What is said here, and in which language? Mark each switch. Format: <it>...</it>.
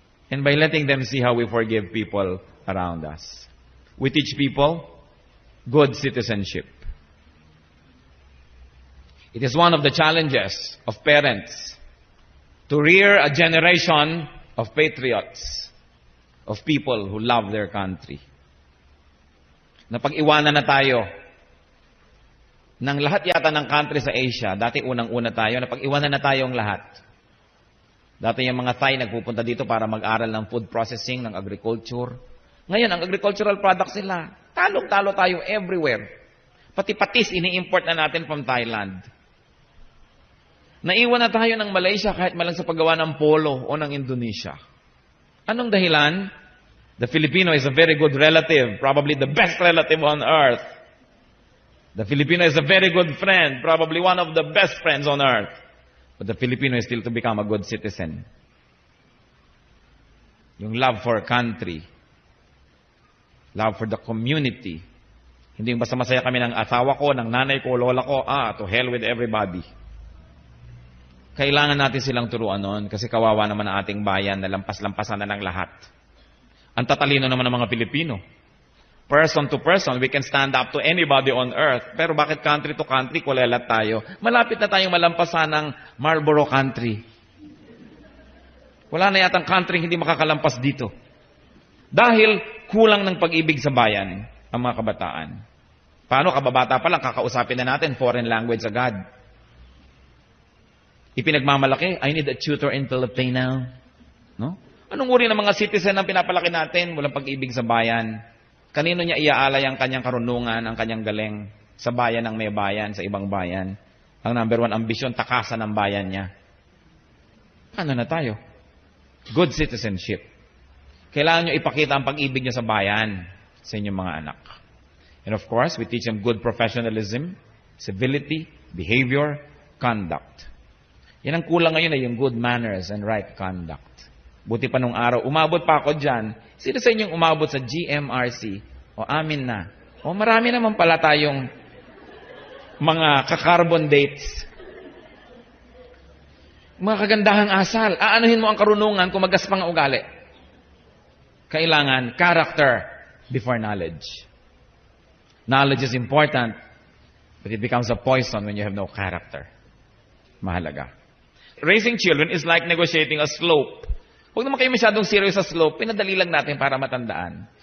<en>And by letting them see how we forgive people around us. We teach people good citizenship. It is one of the challenges of parents to rear a generation of patriots, of people who love their country.</en> <tl>Napag-iwanan na tayo ng lahat yata ng country sa Asia. Dati unang-una tayo, napag-iwanan na tayong lahat. Dati yung mga Thai nagpupunta dito para mag-aral ng food processing, ng agriculture. Ngayon, ang agricultural products nila, talong-talo tayo everywhere. Pati patis, ini-import na natin from Thailand. Naiwan na tayo ng Malaysia kahit malang sa paggawa ng polo o ng Indonesia. Anong dahilan?</tl> <en>The Filipino is a very good relative, probably the best relative on earth. The Filipino is a very good friend, probably one of the best friends on earth. But the Filipino is still to become a good citizen. Yung love for country. Love for the community.</en> <tl>Hindi yung basta masaya kami ng asawa ko, ng nanay ko, lola ko,</tl> <en>to hell with everybody.</en> <tl>Kailangan natin silang turuan nun kasi kawawa naman ang ating bayan na lampas-lampasan na ng lahat. Ang tatalino naman ng mga Pilipino.</tl> <en>Person to person, we can stand up to anybody on earth.</en> <tl>Pero bakit country to country, kulelat tayo? Malapit na tayong malampasan ng Marlboro country. Wala na yatang country hindi makakalampas dito. Dahil kulang ng pag-ibig sa bayan ang mga kabataan. Paano kababata pa lang, kakausapin na natin foreign language agad. Ipinagmamalaki,</tl> <en>I need a tutor in Filipino.</en> <tl>No? Anong uri ng mga citizen ang pinapalaki natin? Walang pag-ibig sa bayan. Kanino niya iaalay ang kanyang karunungan, ang kanyang galing sa bayan ng may bayan, sa ibang bayan? Ang number one ambisyon, takasan ng bayan niya. Ano na tayo? Good citizenship. Kailangan niyo ipakita ang pag-ibig niyo sa bayan sa inyong mga anak.</tl> <en>And of course, we teach them good professionalism, civility, behavior, conduct.</en> <tl>Yan ang kulang ngayon ay yung</tl> <en>good manners and right conduct.</en> <tl>Buti pa nung araw, umabot pa ako dyan. Sino sa inyong umabot sa GMRC? O amin na. O marami naman pala tayong mga ka-carbon dates. Mga kagandahang asal. Aanuhin mo ang karunungan kung magaspang ang ugali.</tl> <en>Kailangan character before knowledge. Knowledge is important, but it becomes a poison when you have no character. Mahalaga. Raising children is like negotiating a slope.</en> <tl>Huwag naman kayo masyadong serious sa slope, pinadali lang natin para matandaan.</tl>